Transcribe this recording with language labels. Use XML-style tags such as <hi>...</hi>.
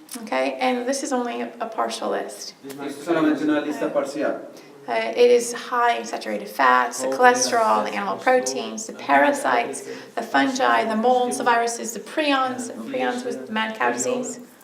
<en>Okay, and this is only a partial list.</en> <es>Esto es solamente una lista parcial.</es> <en>It is high in saturated fats, the cholesterol, the animal proteins, the parasites, the fungi, the molds, the viruses, the prions, and prions was the mad cow disease.</en>